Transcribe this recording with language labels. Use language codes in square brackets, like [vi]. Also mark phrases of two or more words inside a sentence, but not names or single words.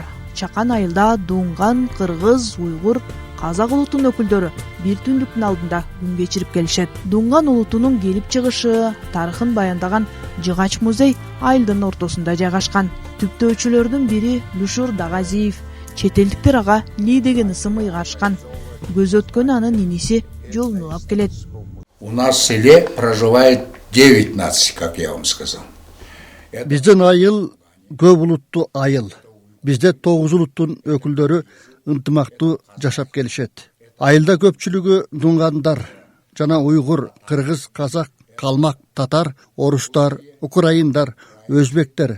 [ky] Чакан айылда дуңган, кыргыз, уйгур, казак улутунун өкүлдөрү бир түндүктүн алдында күн кечирип келишет. Дуңган улутунун келип чыгышы, тарыхын баяндаган жыгач музей айылдын ортосунда жайгашкан. Түптөөчүлөрдүн бири Люшур Дагазиев. Чет элдиктер ага Ли деген ысым ыйгарышкан. Көз өткөн анын иниси жолун улап келет. [ru] У нас в селе проживает 9 наций, как я вам сказал. [ky] Биздин айыл көп улуттуу айыл. Бизде 9 улуттун өкүлдөрү ынтымактуу жашап келишет. Айылда көпчүлүгү дуңгандар жана уйгур, кыргыз, казак, калмак, татар, орустар, украиндар, өзбектер.